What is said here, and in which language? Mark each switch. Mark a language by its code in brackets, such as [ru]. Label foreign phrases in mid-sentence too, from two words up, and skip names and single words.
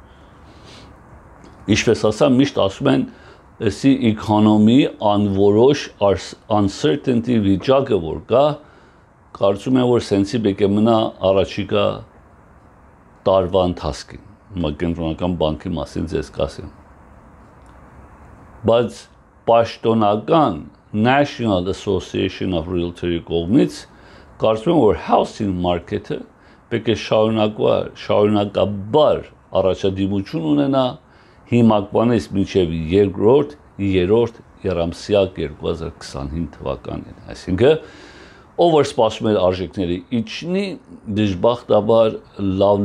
[hy] Ինչպես ասա, միշտ ասում են, էսի էկոնոմի անորոշ uncertainty վիճակը որ կա, կարծում եմ, որ սենսի պետք է մնա առաջիկա տարվա ընթացքին։ Կենտրոնական բանկի մասին ձեզ կասեմ։ Բայց պաշտոնական National Association of Realtors-ի կողմից կարծում եմ, որ [en] housing market- [hy] ը պետք է շարունակաբար առաջադիմություն ունենա հիմակվանից մինչև երկրորդ, երրորդ երամսյակ 2025 թվականին։ Այսինքն ով որ սպասում էր արժեքների իջնի, դժբախտաբար լավ